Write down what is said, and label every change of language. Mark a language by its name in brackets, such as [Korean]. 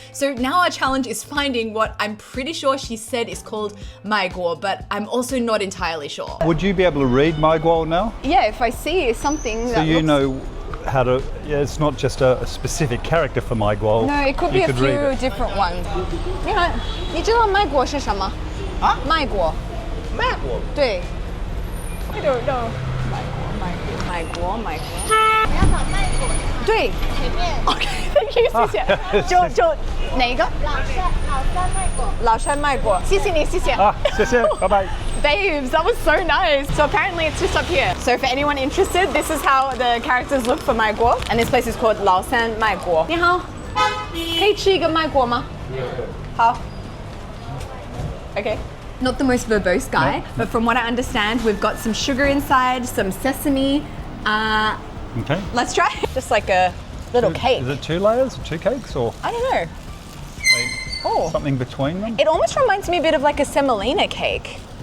[English] So now our challenge is finding what I'm pretty sure she said is called maiguo, but I'm also not entirely sure. Would you be able to read my guo now? Yeah, if I see something So you know how to, it's not just a specific character for my guo. No, it could be a few different ones. [Chinese] 你看，你知道麦果是什么？啊？麦果。麦果。 [English] 对。I don't know. 麦果。 [Chinese] 你要找麦果对。前面 [English] OK，thank you，谢谢。 [Chinese] 就哪一个？老山麦果。谢谢你，谢谢。啊，谢谢，拜拜。 [English] Babes, that was so nice. So apparently it's just up here. So for anyone interested, this is how the characters look for 麦果, and this place is called 老山麦果. [Chinese] 你好，可以吃一个麦果吗？ [English] 好。Okay. Not the most verbose guy, but from what I understand, we've got some sugar inside, some sesame. Okay. Let's try. Just like a little cake. Is it 2 layers, 2 cakes, or I don't know. Oh. something between them? It almost reminds me a bit of like a semolina cake.